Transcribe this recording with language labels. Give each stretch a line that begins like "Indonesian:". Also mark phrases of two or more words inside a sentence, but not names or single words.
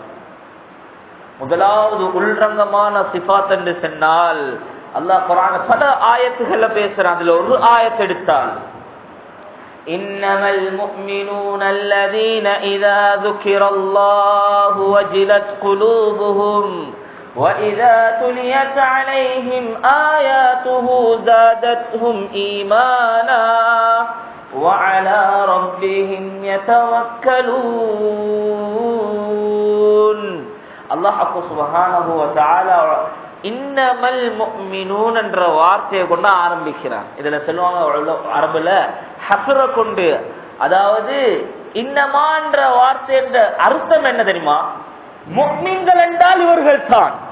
Tamil: முதலாவது உள்ரங்கமான சிஃபாத் என்று சொன்னால் அல்லாஹ் குர்ஆன்ல பல ஆயத்துகள பேசுறான். அதுல ஒரு ஆயத்தை எடுத்தால்,
Arabic: إنما المؤمنون الذين إذا ذكر الله وجلت قلوبهم وإذا تليت عليهم آياته زادتهم إيمانا وعلى ربهم يتوكلون.
Tamil: அல்லாஹ்
Arabic: سبحانه وتعالى إنما المؤمنون
Tamil: என்ற வார்த்தையை கொண்டு ஆரம்பிக்கிறான். இதுல சொல்லுவாங்க அரபுல ஹஸ்ர கொண்டு, அதாவது இன்னமா என்ற வார்த்தை என்ற அர்த்தம் என்ன தெரியுமா? முஃமின்கள் என்றால் இவர்கள் தான்.